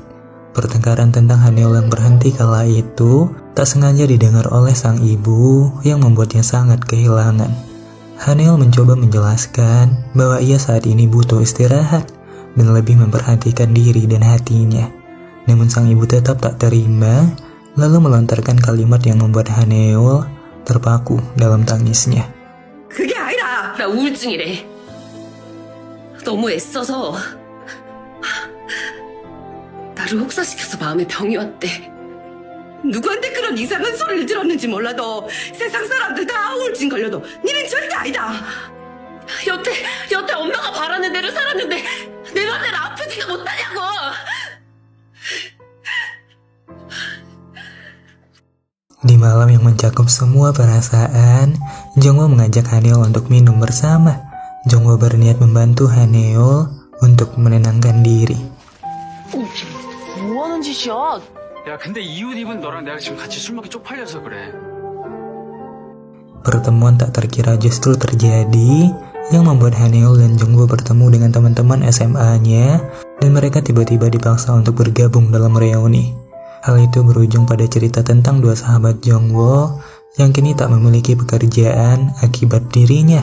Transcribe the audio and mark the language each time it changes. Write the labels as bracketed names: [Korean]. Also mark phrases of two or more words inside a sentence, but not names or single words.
[Indonesian] Pertengkaran tentang Haneul yang berhenti kala itu tak sengaja didengar oleh sang ibu yang membuatnya sangat kehilangan. Haneul mencoba menjelaskan bahwa ia saat ini butuh istirahat dan lebih memperhatikan diri dan hatinya. Namun sang ibu tetap tak terima, lalu melontarkan kalimat yang membuat Haneul terpaku dalam tangisnya. [Korean] 그게 아니라 나 우울증이래. 너무 애써서 나를 혹사시켜서 마음에 병이 왔대. 누구한테 그런 이상한 소리를 들었는지 몰라도 세상 사람들 다 우울증 걸려도 니는 절대 아니다. 여태 엄마가 바라는 대로 살았는데 내 맘대로 아프지가 못하냐고. [Indonesian] Di malam yang mencakup semua perasaan, Jongwoo mengajak Haneol untuk minum bersama. Jongwoo berniat membantu Haneol untuk menenangkan diri. [Korean] 뭐 하는 짓이야? 야, 근데 이 옷 입은 너랑 내가 지금 같이 술 먹기 쪽팔려서 그래. [Indonesian] Pertemuan tak terkira justru terjadi, yang membuat Haneol dan Jongwoo bertemu dengan teman-teman SMA-nya, dan mereka tiba-tiba dipaksa untuk bergabung dalam reuni. Hal itu berujung pada cerita tentang dua sahabat Jongwoo yang kini tak memiliki pekerjaan akibat dirinya.